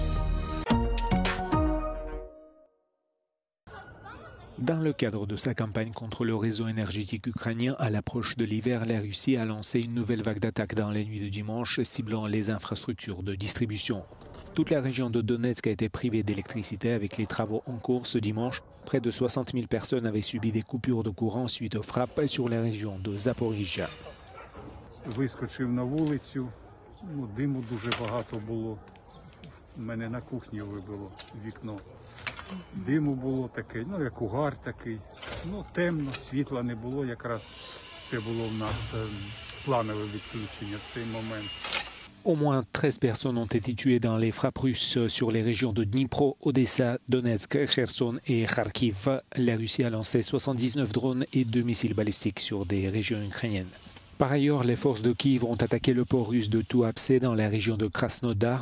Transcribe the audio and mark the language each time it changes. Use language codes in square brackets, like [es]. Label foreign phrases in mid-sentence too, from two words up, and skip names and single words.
[fr] Dans le cadre de sa campagne contre le réseau énergétique ukrainien, à l'approche de l'hiver, la Russie a lancé une nouvelle vague d'attaques dans la nuit de dimanche, ciblant les infrastructures de distribution. Toute la région de Donetsk a été privée d'électricité avec les travaux en cours ce dimanche. Près de 60 000 personnes avaient subi des coupures de courant suite aux frappes sur la région de Zaporizhzhia. [uk] Вискочив на вулицю, диму дуже багато було. У мене на кухні вибило вікно. Диму було таке, як угар такий. Темно, світла не було, якраз це було в нас планове відключення в цей момент. [fr] Au moins 13 personnes ont été tuées dans les frappes russes sur les régions de Dnipro, Odessa, Donetsk, Kherson et Kharkiv. La Russie a lancé 79 drones et 2 missiles balistiques sur des régions ukrainiennes. Par ailleurs, les forces de Kiev ont attaqué le port russe de Tuapse dans la région de Krasnodar.